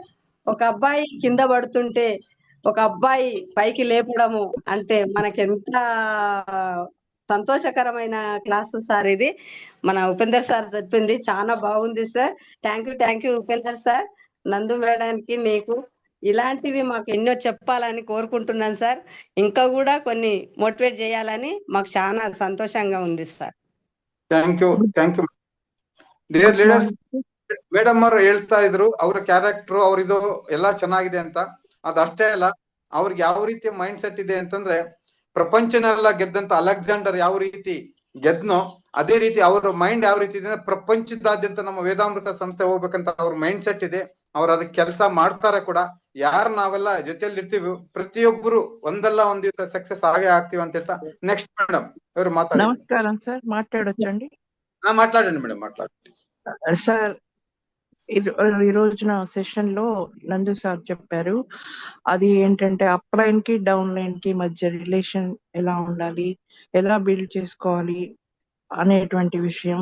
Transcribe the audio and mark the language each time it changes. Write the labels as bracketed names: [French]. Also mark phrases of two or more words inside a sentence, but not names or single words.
[Telugu] ఒక అబ్బాయి కింద పడుతుంటే ఒక అబ్బాయి పైకి లేపడము అంటే మనకెంత సంతోషకరమైన క్లాస్ సార్ ఇది. మన ఉపేందర్ సార్ చెప్పింది చాలా బాగుంది సార్. [English] Thank you Upender sir. [Telugu] నందు మేడానికి నీకు ఇలాంటివి మాకు ఎన్నో చెప్పాలని కోరుకుంటున్నాను సార్. ఇంకా కూడా కొన్ని మోటివేట్ చేయాలని మాకు చాలా ಸಂತೋಷಂగా ఉంది సాರ್. [English] Thank you dear leaders. [Kannada] ಮೇಡಮ್ ಅವರು ಹೇಳ್ತಾ ಇದ್ರು ಅವ್ರ ಕ್ಯಾರೆಕ್ಟರ್ ಅವ್ರಿದು ಎಲ್ಲಾ ಚೆನ್ನಾಗಿದೆ ಅಂತ. ಅದಷ್ಟೇ ಅಲ್ಲ, ಅವ್ರಿಗೆ ಯಾವ ರೀತಿ [English] mind set [Kannada] ಇದೆ ಅಂತಂದ್ರೆ, ಪ್ರಪಂಚನೆಲ್ಲ ಗೆದ್ದಂತ ಅಲೆಕ್ಸಾಂಡರ್ ಯಾವ ರೀತಿ ಗೆದ್ನೋ ಅದೇ ರೀತಿ ಅವ್ರ ಮೈಂಡ್ ಯಾವ ರೀತಿ ಇದೆ ಅಂದ್ರೆ, ಪ್ರಪಂಚದಾದ್ಯಂತ ನಮ್ಮ ವೇದಾಮೃತ ಸಂಸ್ಥೆ ಹೋಗ್ಬೇಕಂತ ಅವ್ರ [English] mind set [Kannada] ಇದೆ. ಅವ್ರು ಅದಕ್ಕೆ ಕೆಲಸ ಮಾಡ್ತಾರೆ ಕೂಡ. ಯಾರು ನಾವೆಲ್ಲ ಜೊತೆಯಲ್ಲಿ ಇರ್ತೀವಿ, ಪ್ರತಿಯೊಬ್ಬರು ಒಂದಲ್ಲ ಒಂದ್ ದಿವಸ ಸಕ್ಸಸ್ ಆಗೇ ಆಗ್ತೀವಿ ಅಂತ ಹೇಳ್ತಾ [English] next madam [Kannada] ಇವ್ರು ಮಾತಾಡಿ. [Telugu] నమస్కారం సార్, మాట్లాడొచ్చండి మాట్లాడండి మేడం, మాట్లాడండి సార్. ఈ రోజున సెషన్ లో నందు సార్ చెప్పారు, అది ఏంటంటే [English] up line [Telugu] కి [English] down line [Telugu] కి మధ్య రిలేషన్ ఎలా ఉండాలి, ఎలా బిల్డ్ చేసుకోవాలి అనేటువంటి విషయం.